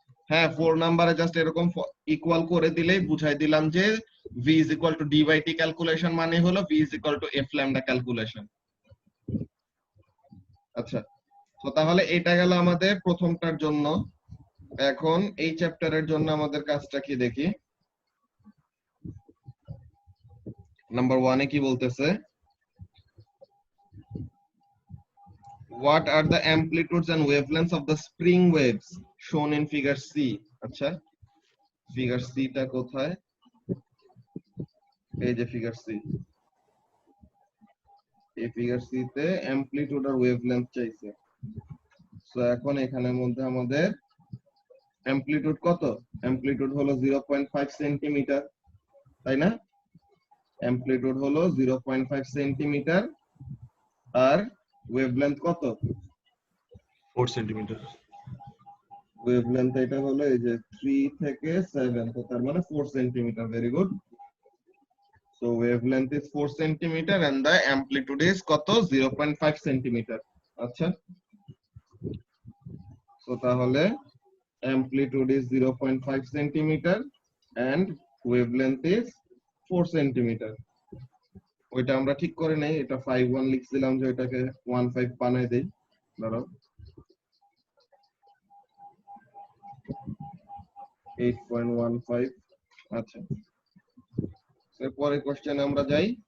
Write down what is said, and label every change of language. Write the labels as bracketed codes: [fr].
[bn] হ্যাঁ 4 নাম্বারে জাস্ট এরকম ইকুয়াল করে দিলেই বুঝাই দিলাম যে [en] v is equal to d by t [bn] calculation মানে হলো [en] v is equal to f lambda [bn] calculation. আচ্ছা, তো তাহলে এটা গেল আমাদের প্রথমটার জন্য। এখন এই চ্যাপ্টারের জন্য আমাদের কাজটা কি দেখি। নাম্বার 1 এ কি বলতেছে, [en] what are the amplitudes and wavelengths of the spring waves shown in figure C? [bn] আচ্ছা, ফিগার সি টা কোথায়? এই যে ফিগার সি। এই ফিগার সি তে অ্যামপ্লিটিউড আর ওয়েভলেন্থ চাইছে। সো এখন এখানের মধ্যে আমাদের অ্যামপ্লিটিউড কত? অ্যামপ্লিটিউড হলো 0.5 সেন্টিমিটার, তাই না? অ্যামপ্লিটিউড হলো 0.5 সেন্টিমিটার আর ওয়েভলেন্থ কত? 4 সেন্টিমিটার। ওয়েভলেন্থ এটা হলো এই যে 3 থেকে 7, তো তার মানে 4 centimetre. Very good. [en] So wavelength is 4 centimeter and the amplitude is [bn] কত? [en] 0.5 centimeter. [bn] আচ্ছা, [en] so [bn] তাহলে [en] amplitude is 0.5 centimeter and wavelength is 4 centimeter. [bn] ওইটা আমরা ঠিক করে নেই, এটা 5.1 লিখছিলাম যে এটাকে 1.5 বানাই দেই। ধরো 8.15। আচ্ছা, এরপরে কোশ্চেন আমরা যাই।